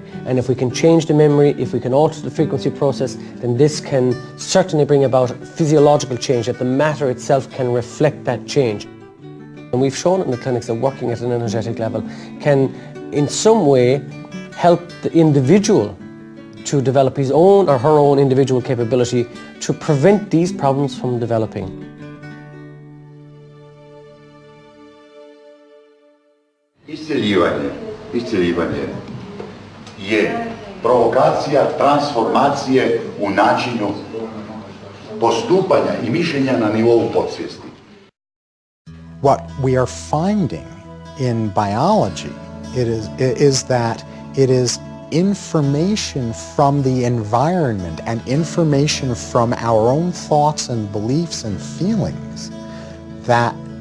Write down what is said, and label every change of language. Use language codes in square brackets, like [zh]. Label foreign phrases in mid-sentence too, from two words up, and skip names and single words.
[en] And if we can change the memory, if we can alter the frequency process, then this can certainly bring about physiological change, that the matter itself can reflect that change. And we've shown in the clinics that working at an energetic level can in some way help the individual to develop his own or her own individual capability to prevent these problems from developing. [sr] Isceljivanje je provokacija transformacije u načinu postupanja i mišljenja na nivou podsvijesti. [en] What we are finding in biology is that it is information from the environment and information from our own thoughts and beliefs and feelings that